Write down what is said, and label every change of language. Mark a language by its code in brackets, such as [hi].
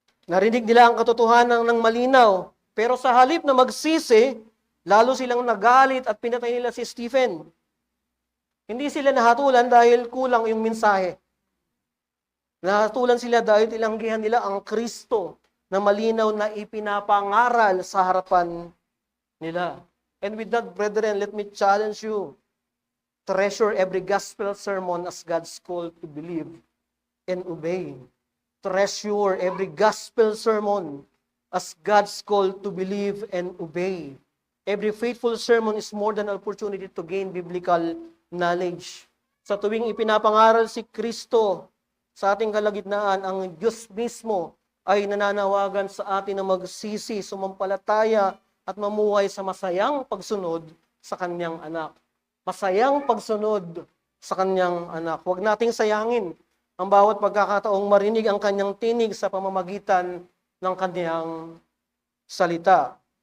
[tl] Narinig nila ang katotohanan ng malinaw. Pero sa halip na magsisi, lalo silang nagalit at pinatay nila si Stephen. Hindi sila nahatulan dahil kulang yung mensahe. Nahatulan sila dahil tilanggihan nila ang Kristo na malinaw na ipinapangaral sa harapan nila. [en] And with that, brethren, let me challenge you. Treasure every gospel sermon as God's call to believe and obey. Treasure every gospel sermon as God's call to believe and obey. Every faithful sermon is more than an opportunity to gain biblical knowledge. [tl] Sa tuwing ipinapangaral si Kristo sa ating kalagitnaan, ang Diyos mismo ay nananawagan sa atin na magsisi, sumampalataya at mamuhay sa masayang pagsunod sa kanyang anak. Masayang pagsunod sa kanyang anak. Huwag nating sayangin ang bawat pagkakataong marinig ang kanyang tinig sa pamamagitan ng kanyang salita.